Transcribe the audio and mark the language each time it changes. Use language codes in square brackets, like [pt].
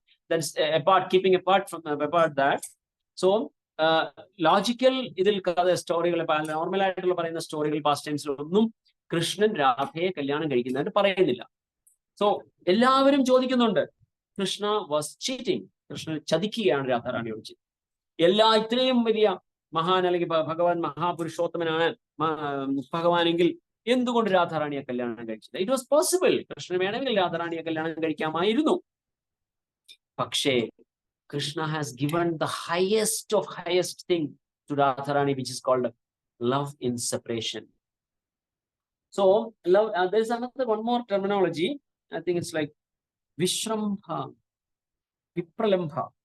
[en] That's apart, keeping apart that. [ml] So logical ഇതിൽ സ്റ്റോറികൾ, normal ആയിട്ടുള്ള പറയുന്ന സ്റ്റോറികൾ പാസ്റ്റൈംസിലൊന്നും കൃഷ്ണൻ രാധയെ കല്യാണം കഴിക്കുന്നതായിട്ട് പറയുന്നില്ല. സോ എല്ലാവരും ചോദിക്കുന്നുണ്ട്, [en] Krishna was cheating, [ml] കൃഷ്ണൻ ചതിക്കുകയാണ് രാധാറാണിയോട് ചെയ്തത്. ഇത്രയും വലിയ മഹാൻ അല്ലെങ്കിൽ ഭഗവാൻ മഹാപുരുഷോത്തമനാണ് ഭഗവാനെങ്കിൽ എന്തുകൊണ്ട് രാധാറാണിയെ കല്യാണം കഴിച്ചത്? [en] It was possible. [ml] കൃഷ്ണൻ വേണമെങ്കിൽ രാധാറാണിയെ കല്യാണം കഴിക്കാമായിരുന്നു. പക്ഷേ [en] Krishna has given the highest of highest thing to Radharani, which is called love in separation. So love, there is another one more terminology. I think it's like vishrambha, vipralambha.